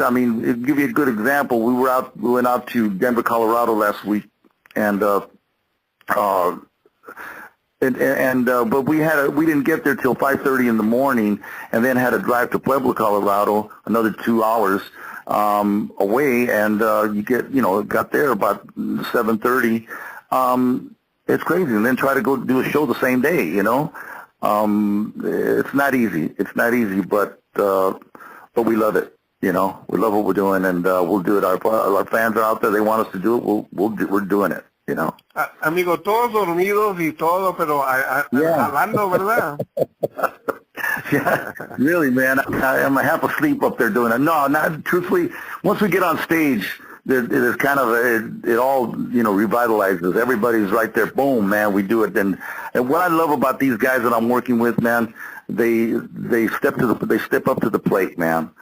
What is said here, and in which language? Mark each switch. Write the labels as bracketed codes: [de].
[en] I mean, to give you a good example, we went out to Denver, Colorado last week, and but we didn't get there till 5:30 in the morning, and then had to drive to Pueblo, Colorado, another 2 hours away, and got there about 7:30. It's crazy, and then try to go do a show the same day. It's not easy. But we love it. We love what we're doing, and we'll do it. Our fans are out there. They want us to do it. We're doing it. [es] Amigo, todos dormidos y todo, pero hablando, ¿verdad? [en] Yeah, really, man. I'm half asleep up there doing it. No, not truthfully. Once we get on stage, there's kind of it all revitalizes. Everybody's right there. Boom, man, we do it. And what I love about these guys that I'm working with, man, they step up to the plate, man.